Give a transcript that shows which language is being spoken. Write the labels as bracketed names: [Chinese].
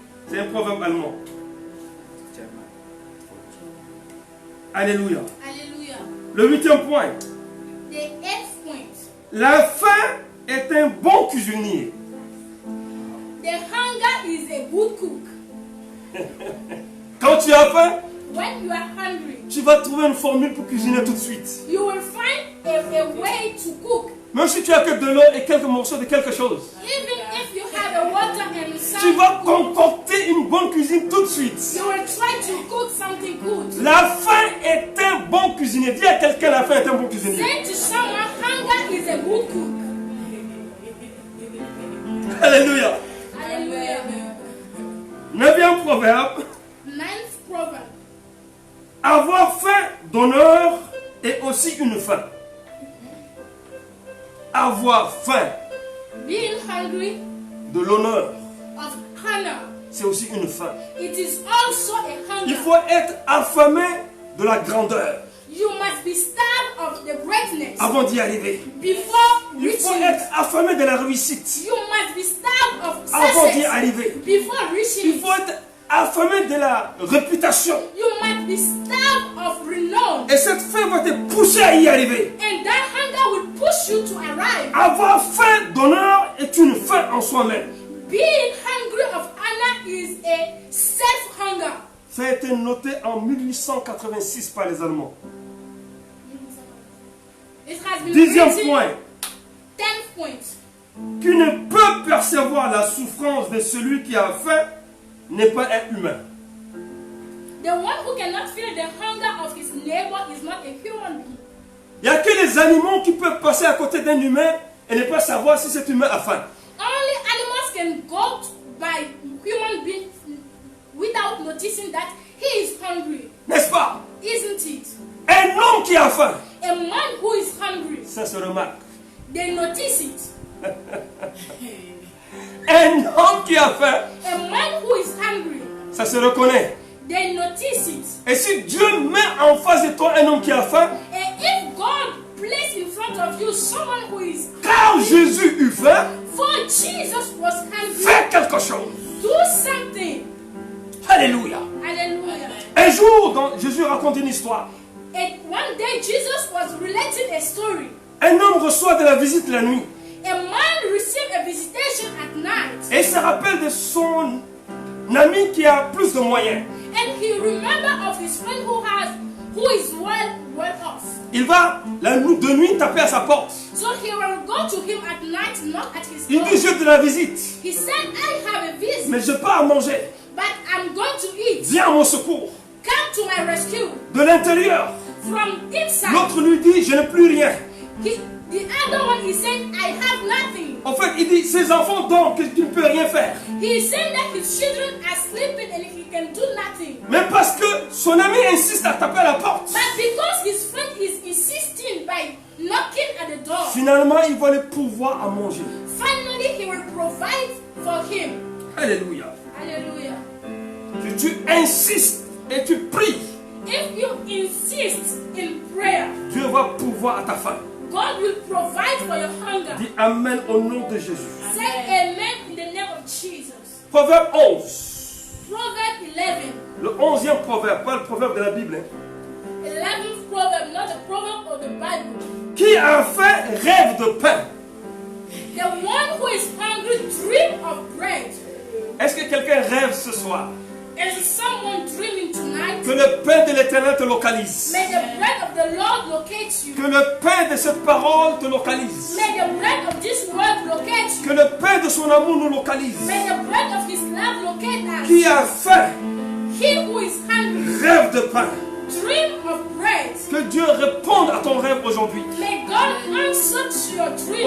[French] C'est un proverbe allemand. Alléluia. [English] Hallelujah. [French] Le 8e point. [English] The 8th point. [French] La faim est un bon cuisinier. [English] The hunger is a good cook. [French] Quand tu as faim, [English] When you are hungry, [French] tu vas trouver une formule pour cuisiner tout de suite. [English] you will find a way to cook. [French] Même si tu as que de l'eau et quelques morceaux de quelque chose, [English] Even if you have a water and [French] tu [English] some [French] vas [English] food, [French] concocter une bonne cuisine tout de suite. [English] you will try to cook something good. [French] La faim est un bon cuisinier. Dis à quelqu'un, la faim est un bon cuisinier. [English] Say to someone, hunger is a good cook. [French] Alléluia. [English] Hallelujah. [French] 9e proverbe. [English] 9th proverb. [French] Avoir faim d'honneur est aussi une faim. Avoir faim [English] Being hungry [French] de l'honneur, [English] of honor, [French] c'est aussi une faim. [English] it is also a [French] Il [English] hunger. [French] faut être affamé de la grandeur [English] You must be starved of the greatness [French] avant d'y arriver. [English] before [French] Il faut [English] reaching. [French] être affamé de la réussite [English] You must be starved of [French] avant d'y [English] success [French] arriver. [English] before reaching. [French] Il faut être affamé de la réputation. [English] You must be starved of renown. [French] Et cette faim va te pousser à y arriver. [English] And that hunger will push you to arrive. [French] Avoir faim d'honneur est une faim en soi-même. [English] Being hungry of honor is a self-hunger. [French] Ça a été noté en 1886 par les Allemands. [English] It has been [French] 10e [English] written, [French] point. [English] 10th point. [French] Qui ne peut percevoir la souffrance de celui qui a faim n'est pas un humain. [English] The one who cannot feel the hunger of his neighbor is not a human being. [French] Il n'y a que les animaux qui peuvent passer à côté d'un humain et ne pas savoir si cet humain a faim. [English] Only animals can go by human beings without noticing that he is hungry, [French] N'est-ce pas? [English] isn't it? [French] Un homme qui a faim, [English] A man who is hungry, [French] ça se remarque. [English] they notice it. [French] Un homme qui a faim, [English] A man who is hungry, [French] ça se reconnaît. [English] they notice it. [French] Et si Dieu met en face de toi un homme qui a faim, [English] And if God placed in front of you someone who is [French] car Jésus eut faim, [English] for Jesus was hungry, [French] fais quelque chose. [English] do something. [French] Alléluia. [English] Hallelujah. [French] Un jour, Jésus raconte une histoire. [English] And one day Jesus was relating a story. [French] Un homme reçoit de la visite la nuit. [English] A man received a visitation at night, [French] Et il se rappelle de son ami qui a plus de moyens. [English] and he remembered of his friend who is well off. [French] Il va de nuit taper à sa porte. [English] So he will go to him at night, knock at his [French] Il [English] door. [French] dit, j'ai de la visite, [English] He said, I have a visit, [French] mais je n'ai pas à manger. [English] but I'm going to eat. [French] Viens à mon secours. [English] Come to my rescue. [French] De l'intérieur, [English] From inside, [French] l'autre lui dit, je n'ai plus rien. [English] the other one is saying, I have nothing. [French] En fait, il dit, ses enfants dorment, que tu ne peux rien faire. [English] He is saying that his children are sleeping and he can do nothing. [French] Mais parce que son ami insiste à taper à la porte, [English] But because his friend is insisting by knocking at the door, [French] finalement, il va le pouvoir à manger. [English] finally he will provide for him. [French] Alléluia. [English] Hallelujah. [French] Si tu insistes et tu pries, [English] If you insist in prayer, [French] Dieu va pouvoir à ta faim. [English] God will provide for your hunger. [French] Dis Amen au nom de Jésus. [English] Say amen in the name of Jesus. [French] Proverbe 11. [English] Proverb 11. [French] Le 11e proverbe, pas le proverbe de la Bible. [English] 11th proverb, not the proverb of of the Bible. [French] Qui a faim rêve de pain. [English] The one who is hungry dream of bread. [French] Est-ce que quelqu'un rêve ce soir? [English] Is someone dreaming tonight? [French] Que le pain de l'Éternel te localise. [English] May the bread of the Lord locate you. [French] Que le pain de cette parole te localise. [English] May the bread of this word locate you. [French] Que le pain de son amour nous localise. [English] May the bread of his love locate us. [French] Qui a faim [English] He who is hungry [French] rêve de pain. [English] dream of bread. [French] Que Dieu réponde à ton rêve aujourd'hui. [English] May God answer to your dream.